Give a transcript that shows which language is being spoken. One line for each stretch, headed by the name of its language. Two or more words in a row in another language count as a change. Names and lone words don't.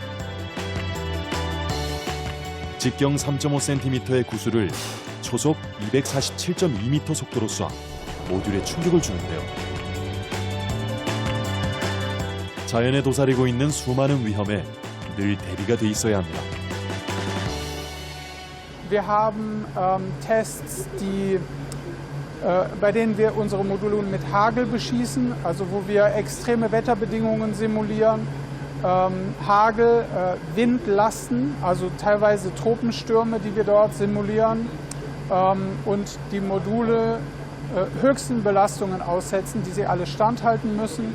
Korean: 직경 3.5cm의 구슬을 초속 247.2m 속도로 쏴 모듈에 충격을 주는데요. 자연에 도사리고 있는 수많은 위험에 늘 대비가 돼 있어야 합니다.
German: Wir haben Tests, bei denen wir unsere Module mit Hagel beschießen, also wo wir extreme Wetterbedingungen simulieren, Hagel, Windlasten, also teilweise Tropenstürme, die wir dort simulieren und die Module höchsten Belastungen aussetzen, die sie alle standhalten müssen.